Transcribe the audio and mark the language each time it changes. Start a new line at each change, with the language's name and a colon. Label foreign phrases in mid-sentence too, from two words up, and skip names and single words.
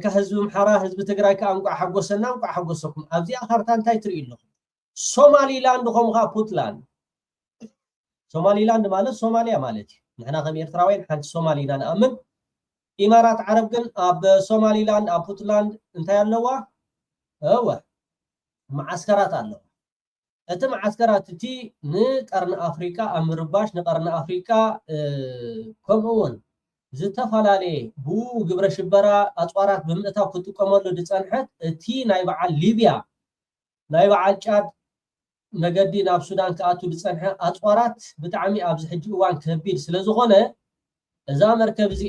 Tigrinya: ህዝቢ ምሓራ ህዝቢ ትግራይ ከዓ እንቋዕ ሓጎሰና እንቋዕ ሓጎሰኩም ኣብዚኣ ካርታ እንታይ ትርኢ ኣለኹም ሶማሊላንድ ከምኡ ከዓ ፑንትላንድ ሶማሊላንድ ማለት ሶማልያ ማለት እዩ ንሕና ከም ኤርትራውያን ሓንቲ ሶማሊና ንኣምን ኢማራት ዓረብ ግን ኣብ ሶማሊላንድ ኣብ ፑንትላንድ እንታይ ኣለዋ እወ
Arabic: معسكرات الله
Tigrinya: እቲ معسكرات እቲ ንቀርኒ ኣፍሪካ ኣብ ምርባሽ ንቀርኒ ኣፍሪካ ከምኡውን ዝተፈላለየ ብኡ ግብረ ሽበራ ኣፅዋራት ብምእታው ክጥቀመሉ ድፀንሐት እቲ ናይ በዓል ሊብያ ናይ በዓል ጫድ መገዲ ናብ ሱዳን ከኣቱ ድፀንሐ ኣፅዋራት ብጣዕሚ ኣብዚ ሕጂ እዋን ከቢድ ስለ ዝኾነ እዛ መርከብ እዚኣ